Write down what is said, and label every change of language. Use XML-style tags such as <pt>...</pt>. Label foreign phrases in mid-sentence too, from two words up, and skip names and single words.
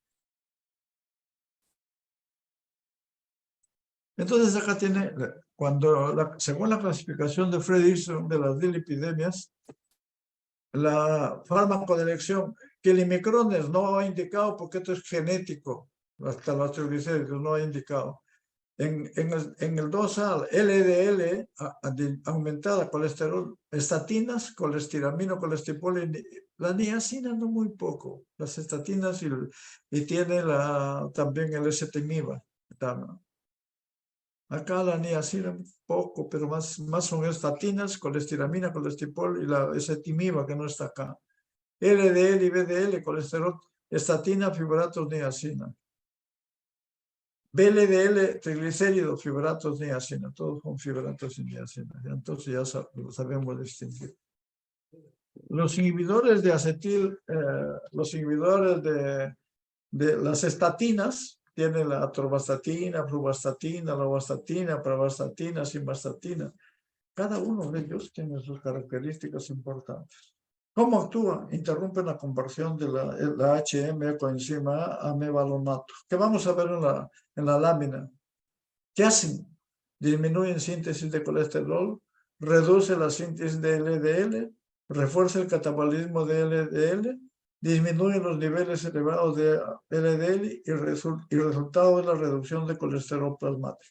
<es>Entonces acá tiene, según la clasificación de Fredrickson de las dilipidemias, la fármaco de elección, que el imicrones no ha indicado porque esto es genético, hasta los triglicéridos no ha indicado. En el 2A, LDL aumentada, colesterol, estatinas, colestiramina, colestipol, la niacina no muy poco, las estatinas y tiene también el ezetimiba. Acá la niacina poco, pero más son estatinas, colestiramina, colestipol y la ezetimiba que no está acá. LDL y VDL, colesterol, estatina, fibratos, niacina. VLDL, triglicéridos, fibratos, niacina, todos son fibratos y niacina. Entonces ya sabemos distinguir. Los inhibidores de acetil, los inhibidores de las estatinas, tienen la atorvastatina, fluvastatina, lovastatina, pravastatina, simvastatina. Cada uno de ellos tiene sus características importantes. ¿Cómo actúa? Interrumpen la conversión de la HM coenzima A mevalonate. ¿Qué vamos a ver en la lámina? ¿Qué hacen? Disminuyen síntesis de colesterol, reduce la síntesis de LDL, refuerza el catabolismo de LDL, disminuye los niveles elevados de LDL y resultado es la reducción de colesterol plasmático.</es>